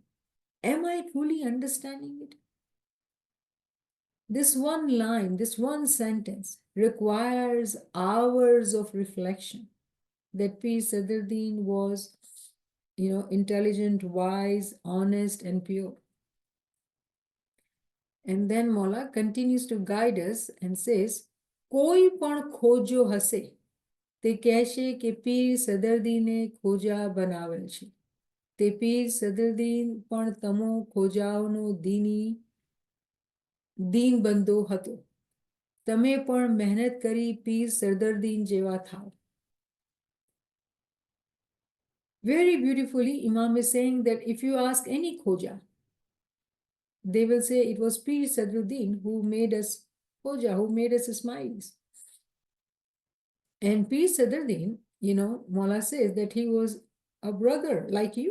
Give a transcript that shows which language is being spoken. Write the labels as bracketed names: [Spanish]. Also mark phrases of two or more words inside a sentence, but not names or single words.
[English] Am I truly understanding it? This one line, this one sentence requires hours of reflection. That Pir Sadruddin was, intelligent, wise, honest, and pure. And then Mola continues to guide us and says, [Gujarati] કોઈ પણ ખોજો હશે, તે કહેશે કે પીર સદરુદ્દીને ખોજા બનાવેલ છે. તે પીર સદરુદ્દીન પણ તમો ખોજાઓનો દીન બંધો હતો. તમે પણ મહેનત કરી પીર સદરુદ્દીન જેવા થાઓ. [English] Very beautifully, Imam is saying that if you ask any khoja, they will say it was Pir Sadruddin who made us khoja, who made us smiles. And Pir Sadruddin, Mola says that he was a brother like you.